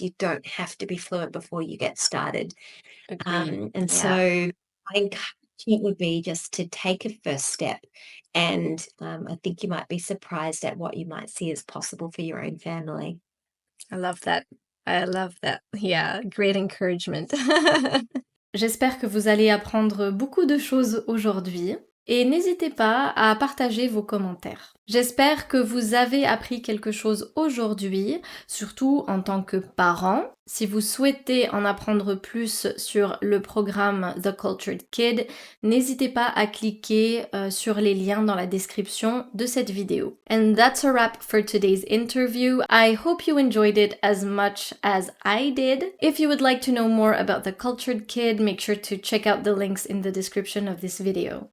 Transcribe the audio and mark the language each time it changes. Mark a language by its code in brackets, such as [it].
[en] You don't have to be fluent before you get started. Agreed. And Yeah. so my encouragement would be just to take a first step. And I think you might be surprised at what you might see as possible for your own family. I love that. I love that. Yeah, great encouragement. [fr] J'espère que vous allez apprendre beaucoup de choses aujourd'hui et n'hésitez pas à partager vos commentaires. J'espère que vous avez appris quelque chose aujourd'hui, surtout en tant que parent. Si vous souhaitez en apprendre plus sur le programme The Cultured Kid, n'hésitez pas à cliquer sur les liens dans la description de cette vidéo. [en] And that's a wrap for today's interview. I hope you enjoyed it as much as I did. If you would like to know more about The Cultured Kid, make sure to check out the links in the description of this video.